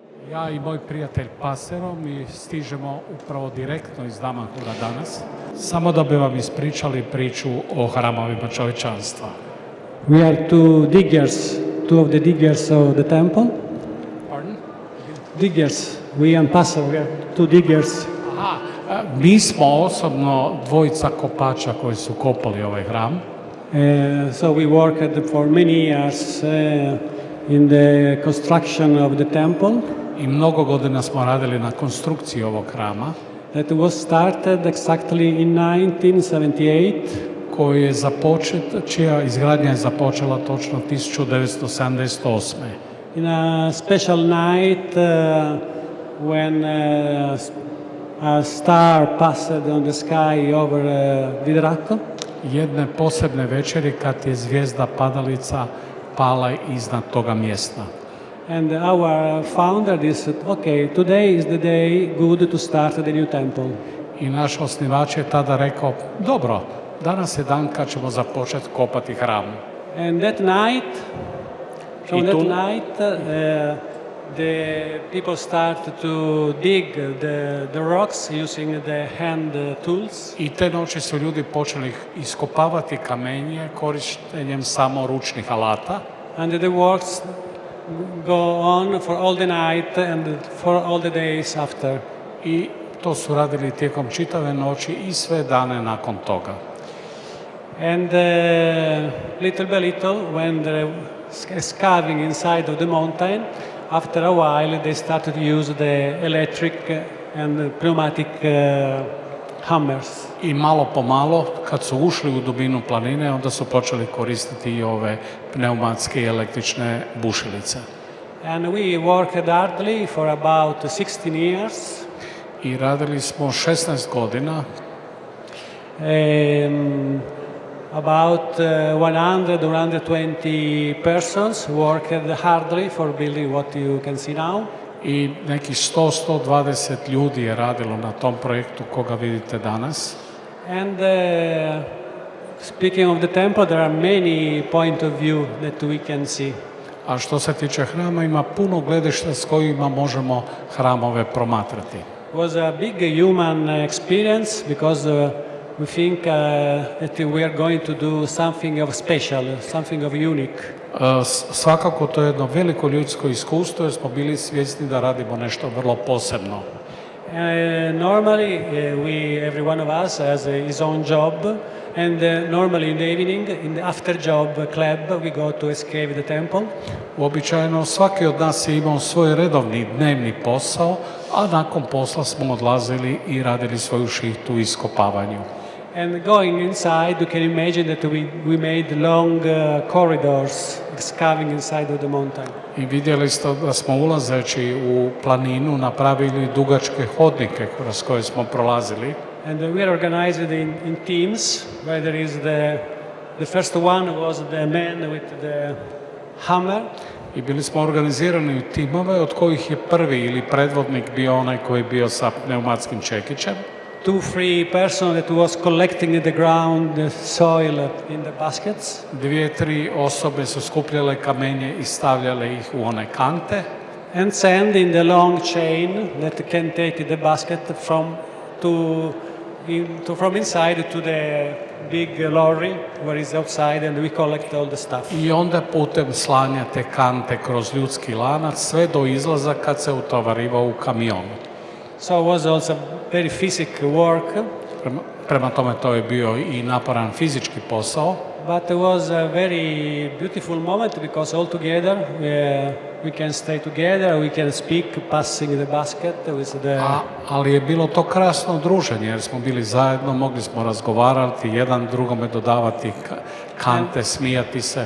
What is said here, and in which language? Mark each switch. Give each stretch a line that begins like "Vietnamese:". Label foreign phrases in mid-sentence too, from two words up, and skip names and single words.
Croatian: Ja i moj prijatelj Pasero, mi stižemo upravo direktno iz Damanhura danas, samo da bi vam ispričali priču o hramovima čovječanstva.
English: We are two of the diggers of the temple. Pardon? Diggers, we and Pastor, we are two diggers.
Croatian: Aha, mi smo osobno dvojica kopača koji su kopali ovaj hram.
English: So we worked for many years in the construction of the temple.
Croatian: I mnogo godina smo radili na konstrukciji ovog hrama.
English: That was started exactly in 1978.
Croatian: Koji je započet, čija izgradnja je započela točno 1978.
English: In a special night when a star passed on the sky over Vidraco.
Croatian: Jedne posebne večeri kad je zvijezda padalica pala iznad toga mjesta.
English: And our founder said, okay, today is the day good to start the new temple.
Croatian: I naš osnivač je tada rekao, dobro, danas je dan kad ćemo započeti kopati hram.
English: And that night, from that night, the people started to dig the rocks using the hand tools.
Croatian: I te noći su ljudi počeli iskopavati kamenje korištenjem samo ručnih alata.
English: And the works go on for all the night and for all the days after.
Croatian: I to su radili tijekom čitave noći i sve dane nakon toga.
English: And little by little, when they were scaving inside of the mountain, after a while they started to use the electric and pneumatic hammers.
Croatian: I malo po malo, kad su ušli u dubinu planine, onda su počeli koristiti i ove pneumatske i električne bušilice.
English: And we worked hardly for about 16 years.
Croatian: I radili smo 16 godina.
English: About 120 persons worked hardly for building what you can see now.
Croatian: I nekih 100-120 ljudi je radilo na tom projektu koga vidite danas.
English: And speaking of the temple, there are many point of view that we can see.
Croatian: A što se tiče hrama, ima puno gledišta s kojima možemo hramove promatrati.
English: It was a big human experience because we think that we are going to do something of special, something of unique.
Croatian: Svakako to je jedno veliko ljudsko iskustvo jer smo bili svjesni da radimo nešto vrlo posebno.
English: Normally, every one of us has his own job, and normally in the evening, in the after job club, we go to escape the temple.
Croatian: Uobičajeno svaki od nas je imao svoj redovni dnevni posao, a nakon posla smo odlazili i radili svoju šihtu u iskopavanju.
English: And going inside, you can imagine that we made long corridors excavating inside of the mountain.
Croatian: I vidjeli ste da smo ulazeći u planinu napravili dugačke hodnike kroz koje smo prolazili.
English: And we are organized in teams, where there is the first one was the man with the hammer.
Croatian: I bili smo organizirani u timove od kojih je prvi ili predvodnik bio onaj koji je bio sa pneumatskim čekićem.
English: 2-3 persons that was collecting the ground, the soil in the baskets.
Croatian: 2-3 osobe su skupljale kamenje i stavljale ih u one kante.
English: And send in the long chain that can take the basket from inside to the big lorry where is outside, and we collect all the stuff.
Croatian: I onda putem slanja te kante kroz ljudski lanac sve do izlaza kad se utovarivao u kamion.
English: So it was also very physical work.
Croatian: Prema tome to je bio i naporan fizički posao.
English: But it was a very beautiful moment because all together we can stay together, we can speak, passing the basket with the...
Croatian: Ali je bilo to krasno druženje jer smo bili zajedno, mogli smo razgovarati, jedan drugome dodavati kante, smijati se.